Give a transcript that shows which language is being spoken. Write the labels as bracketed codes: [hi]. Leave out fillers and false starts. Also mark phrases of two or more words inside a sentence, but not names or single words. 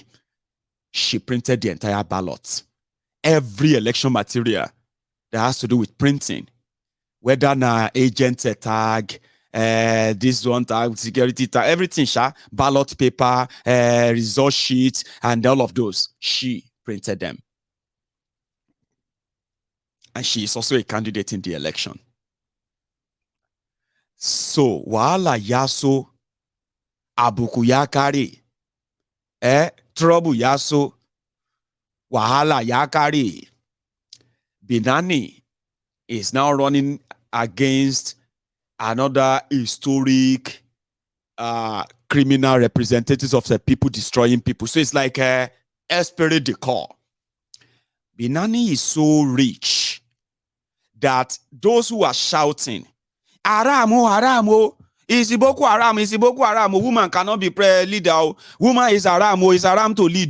[en] She printed the entire ballots. Every election material that has to do with printing, whether na agent tag, this one tag, security tag, everything, ballot paper, result sheet, and all of those, she printed them. And she is also a candidate in the election. So, [ha] wahala yaso, abuku yakari, trouble yaso, wahala yakari. [en] Binani is now running against another historic criminal representatives of the people destroying people. So it's like [fr] esprit de corps. [en] Binani is so rich that those who are shouting, Aramo, Aramo, is Boko Haram, is Boko Haram, woman cannot be leader, woman is Aramo, is Haram to lead.